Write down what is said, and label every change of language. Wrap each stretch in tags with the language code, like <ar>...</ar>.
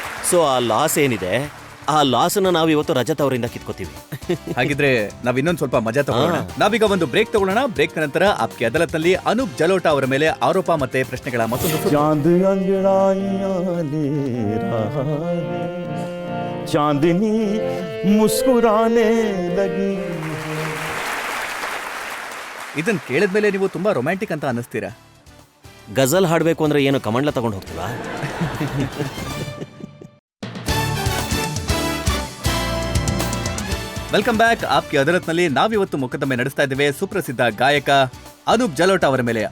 <kn>So ಆ loss ಏನಿದೆ, ಆ ಲಾಸನ್ನ ನಾವು ಇವತ್ತು ರಜತ್ ಅವರಿಂದ ಕಿತ್ಕೋತೀವಿ. ಹಾಗಿದ್ರೆ ನಾವ್ ಇನ್ನೊಂದ್ ಸ್ವಲ್ಪ ಮಜಾ ತಗೊಳ್ಳೋಣ. ನಾವೀಗ ಒಂದು ಬ್ರೇಕ್ ತಗೊಳ್ಳೋಣ. ಬ್ರೇಕ್ ನಂತರ ಆಪ್ಕೆ ಅದಾಲತ್ನಲ್ಲಿ ಅನೂಪ್ ಜಲೋಟಾ ಅವರ ಮೇಲೆ ಆರೋಪ ಮತ್ತೆ ಪ್ರಶ್ನೆಗಳ ಮತ್ತೊಂದು</kn> <hi>चांद अंगड़ाइयां ले रहा है, चांदनी मुस्कुराने लगी.</hi> <kn>ಇದನ್ ಕೇಳಿದ್ಮೇಲೆ ನೀವು ತುಂಬಾ ರೊಮ್ಯಾಂಟಿಕ್ ಅಂತ ಅನ್ನಿಸ್ತೀರಾ. ಗಜಲ್ ಹಾಡಬೇಕು ಅಂದ್ರೆ ಏನು ಕಮಂಡ್ಲ ತಗೊಂಡು ಹೋಗ್ತೀವಾ?</kn> <en>Welcome back.</en> <kn>ಆಪ್ಕೆ ಅದಾಲತ್ನಲ್ಲಿ ನಾವಿವತ್ತು ಮೊಕದ್ದಮೆ ನಡೆಸ್ತಾ ಇದ್ದೇವೆ ಸುಪ್ರಸಿದ್ಧ ಗಾಯಕ ಅನೂಪ್ ಜಲೋಟಾ ಅವರ ಮೇಲೆ.</kn>